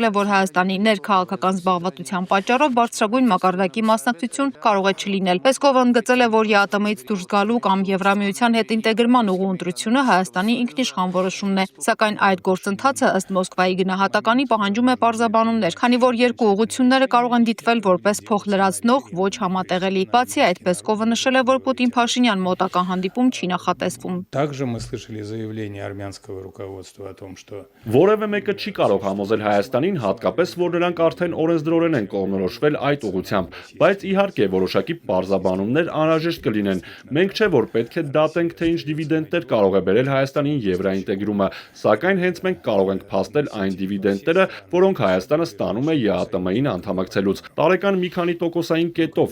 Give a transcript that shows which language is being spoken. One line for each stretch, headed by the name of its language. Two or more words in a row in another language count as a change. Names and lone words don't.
Armenian: է, որ Հայաստանի ներքաղաքական զբաղվածության պատճառով բարձրագույն մակարդակի մասնակցություն կարող է չլինել։ Պեսկովը ընդգծել է, որ ԵԱՏՄ-ից դուրս գալու կամ Եվրամիության հետ ինտեգրման ուղու ընտրությունը Հայաստանի ինքնիշխան որոշումն է, սակայն այդ գործընթացը ըստ Մոսկվայի գնահատականի պահանջում է պարզաբանումներ, քանի որ երկու ուղղությունները կարող են դիտվել որպես փոխլրացնող, ոչ համատեղելի։ Բացի այդ, Պեսկովը նշել է, որ Պուտին-Փաշինյան մոտակա հանդիպում չի նախատեսվում։
Russian: Также мы слышали заявление армянского руководства о том, что
Armenian: որևէ մեկը չի կարող համոզել Հայաստանին, հատկապես որ նրանք արդեն օրենսդրորեն են կողմնորոշվել այդ ուղղությամբ, բայց իհարկե որոշակի պարզաբանումներ անհրաժեշտ կլինեն։ Մենք չէ որ պետք է դատենք, թե ինչ դիվիդենդներ կարող է բերել Հայաստանին եվրաինտեգրումը, սակայն հենց մենք կարող ենք փաստել այն դիվիդենդները, որոնք Հայաստանը ստանում է ԵԱՏՄ-ին անդամակցելուց։ Տարեկան մի քանի տոկոսային կետով